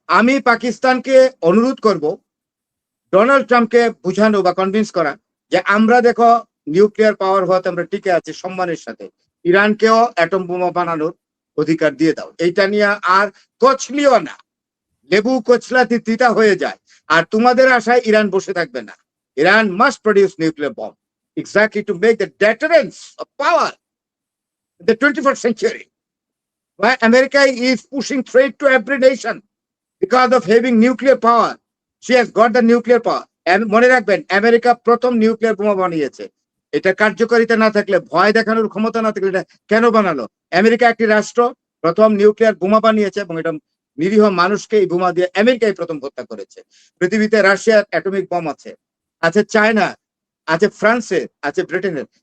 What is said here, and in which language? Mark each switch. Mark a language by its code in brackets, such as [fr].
[bn] আমি পাকিস্তানকে অনুরোধ করব ডোনাল্ড ট্রাম্পকে বুঝানো বা কনভিন্স করা যে আমরা দেখো নিউক্লিয়ার পাওয়ার হওয়াতে আমরা টিকে আছি সম্মানের সাথে, ইরানকেও অ্যাটম বোমা বানানোর অধিকার দিয়ে দাও। এইটা নিয়ে আর কচলিও না, লেবু কচলাতে তিতা হয়ে যায়। আর তোমাদের আশায় ইরান বসে থাকবে না। [en] Iran must produce nuclear bomb exactly to make the deterrence of power in the 21st century. Why America is pushing trade to every nation because of having nuclear power. She has got the nuclear power. [bn] And মনে রাখবেন, America প্রথম nuclear বোমা বানিয়েছে। এটা কার্যকারিতা না থাকলে, ভয় দেখানোর ক্ষমতা না থাকলে এটা কেন বানালো? আমেরিকা একটি রাষ্ট্র প্রথম নিউক্লিয়ার বোমা বানিয়েছে এবং এটা নিরীহ মানুষকে এই বোমা দিয়ে আমেরিকাই প্রথম হত্যা করেছে। পৃথিবীতে রাশিয়ার অ্যাটমিক বম আছে, আছে চায়না, আছে ফ্রান্সের, আছে ব্রিটেনের।